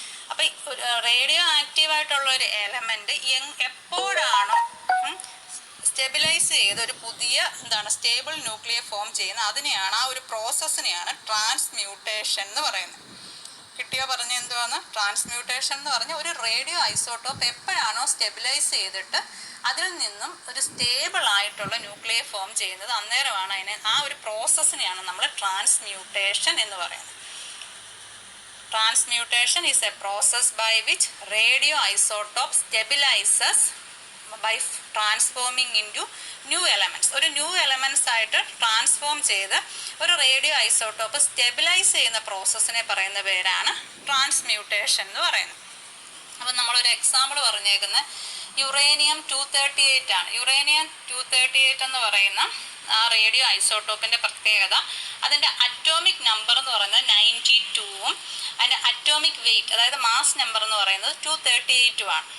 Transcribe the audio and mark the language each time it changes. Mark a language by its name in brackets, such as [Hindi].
[Malayalam] അപ്പം റേഡിയോ ആക്റ്റീവായിട്ടുള്ള ഒരു എലമെൻറ്റ് എപ്പോഴാണോ സ്റ്റെബിലൈസ് ചെയ്ത് ഒരു പുതിയ സ്റ്റേബിൾ ന്യൂക്ലിയ ഫോം ചെയ്യുന്നത്, അതിനെയാണ്, ആ ഒരു പ്രോസസ്സിനെയാണ് ട്രാൻസ്മ്യൂട്ടേഷൻ എന്ന് പറയുന്നത്. കിട്ടിയോ? പറഞ്ഞ എന്തുവാന്ന്? ട്രാൻസ്മ്യൂട്ടേഷൻ എന്ന് പറഞ്ഞ ഒരു റേഡിയോ ഐസോട്ടോപ്പ് എപ്പോഴാണോ സ്റ്റെബിലൈസ് ചെയ്തിട്ട് അതിൽ നിന്നും ഒരു സ്റ്റേബിൾ ആയിട്ടുള്ള ന്യൂക്ലിയർ ഫോം ചെയ്യുന്നത്, അന്നേരമാണ് ആ ഒരു പ്രോസസ്സിനെയാണ് നമ്മൾ ട്രാൻസ്മ്യൂട്ടേഷൻ എന്ന് പറയുന്നത്. [English] Transmutation is a process by which radioisotope stabilizes by transforming into new elements. [Malayalam] ഒരു ന്യൂ എലമെൻറ്റ്സ് ആയിട്ട് ട്രാൻസ്ഫോം ചെയ്ത് ഒരു റേഡിയോ ഐസോട്ടോപ്പ് സ്റ്റെബിലൈസ് ചെയ്യുന്ന പ്രോസസ്സിനെ പറയുന്ന പേരാണ് ട്രാൻസ്മ്യൂട്ടേഷൻ എന്ന് പറയുന്നത്. അപ്പം നമ്മളൊരു എക്സാമ്പിൾ പറഞ്ഞേക്കുന്നത് യുറേനിയം 238 ആണ്. യുറേനിയം 238 എന്ന് പറയുന്ന ആ റേഡിയോ ഐസോട്ടോപ്പിൻ്റെ പ്രത്യേകത, അതിൻ്റെ അറ്റോമിക് നമ്പർ എന്ന് പറയുന്നത് 92ഉം അതിൻ്റെ അറ്റോമിക് വെയ്റ്റ് അതായത് മാസ് നമ്പർ എന്ന് പറയുന്നത് 238 ആണ്.